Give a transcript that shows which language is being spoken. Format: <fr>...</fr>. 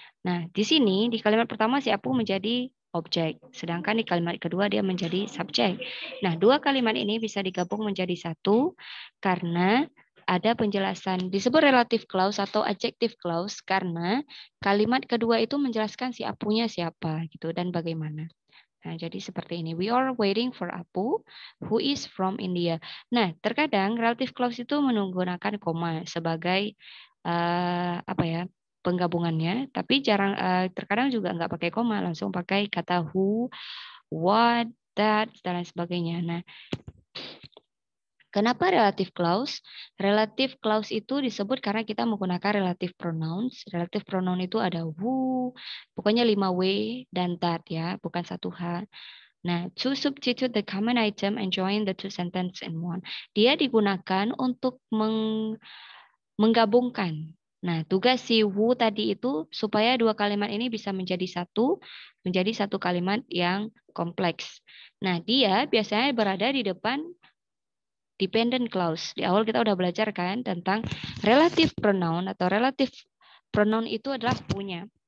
<id>Nah, di sini di kalimat pertama si Apu menjadi objek, sedangkan di kalimat kedua dia menjadi subjek. Nah, dua kalimat ini bisa digabung menjadi satu karena ada penjelasan disebut relative clause atau adjective clause karena kalimat kedua itu menjelaskan si Apunya siapa gitu dan bagaimana. Nah, jadi seperti ini.</id> <en>We are waiting for Apu who is from India.</en> <id>Nah, terkadang relative clause itu menggunakan koma sebagai apa ya? Penggabungannya, tapi terkadang juga nggak pakai koma, langsung pakai kata who, what, that, dan lain sebagainya. Nah, kenapa relative clause? Relative clause itu disebut karena kita menggunakan relative pronouns. Relative pronoun itu ada who, pokoknya 5W dan that ya, bukan satu H.</id> <en>Nah, to substitute the common item and join the two sentence in one.</en> <id>Dia digunakan untuk menggabungkan. Nah, tugas si who tadi itu supaya dua kalimat ini bisa menjadi satu kalimat yang kompleks. Nah, dia biasanya berada di depan dependent clause. Di awal kita udah belajar kan tentang relative pronoun atau relative pronoun itu adalah punya.</id>